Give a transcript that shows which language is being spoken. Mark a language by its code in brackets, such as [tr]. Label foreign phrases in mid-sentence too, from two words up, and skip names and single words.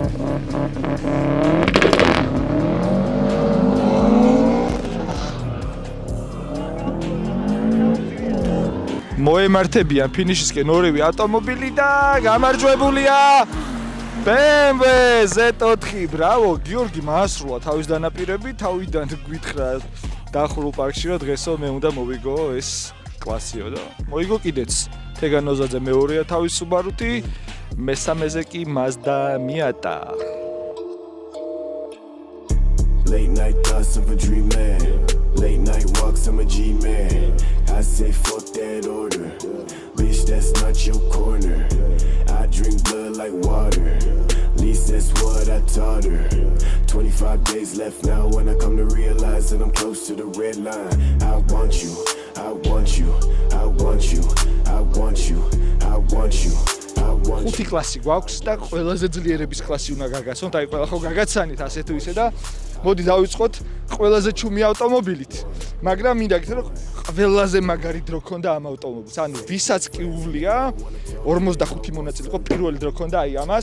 [ka] მოემართებიან ფინიშისკენ ორივე ავტომობილი და გამარჯვებულია BMW Z4. ბრავო, გიორგი მაასრულა თავის დანაპირები, თავიდან გვითხრა დახურულ პარკში, რომ დღესო მე უნდა მოვიგო ეს კლასიო და მოიგო კიდეც. თეგანოზაძე მეორეა თავის Subaru-თი, მესამეზე კი Mazda Miata. [en] Late night thoughts of a dream man. Late night walks, I'm a G-man. I say fuck that order. Bitch, that's not your corner. I drink blood like water. At least that's what I taught her. 25 days left now when I come to realize that I'm close to the red line. I want you, I want you, I want you, I want you, I want you. [ka] ხუთი კლასი გვაქვს და ყველაზე ძლიერების კლასი უნდა გაგაცნოთ. აი ყველა ხო გაგაცანით ასე თუ ისე და მოდი დავიწყოთ ყველაზე ჩუმი ავტომობილით. მაგრამ მინდა გითხრა რომ ყველაზე მაგარი დრო ქონდა ამ ავტომობილს. ანუ ვისაც კი უვლია 45 მონაწილე იყო პირველი დრო ქონდა აი ამას.